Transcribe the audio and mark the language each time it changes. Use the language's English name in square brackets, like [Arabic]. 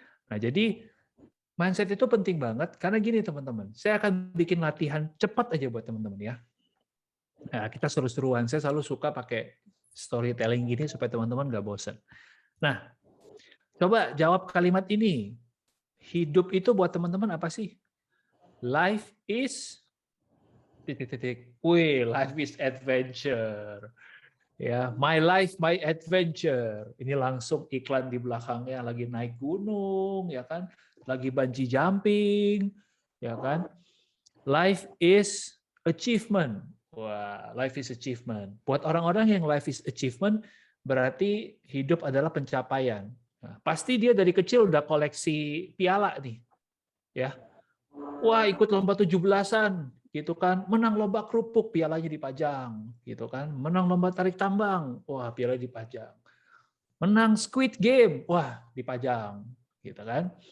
[Indonesian] Nah, jadi mindset itu penting banget, karena gini teman-teman, saya akan bikin latihan cepat aja buat teman-teman ya. Nah, kita seru-seruan, saya selalu suka pakai storytelling gini supaya teman-teman nggak bosan. Nah, coba jawab kalimat ini. Hidup itu buat teman-teman apa sih? [English] Life is life is adventure. [Indonesian] Ya, [English] my life, my adventure. [Indonesian] Ini langsung iklan di belakangnya lagi naik gunung, ya kan? Lagi bungee jumping, ya kan? [English] Life is achievement. Wah, life is achievement. [Indonesian] Buat orang-orang yang [English] life is achievement, [Indonesian] berarti hidup adalah pencapaian. Nah, pasti dia dari kecil udah koleksi piala nih, ya. Wah, ikut lomba 17-an, gitu kan. Menang lomba kerupuk, pialanya dipajang, gitu kan. Menang lomba tarik tambang, wah, piala dipajang. Menang Squid Game, wah, dipajang, gitu kan.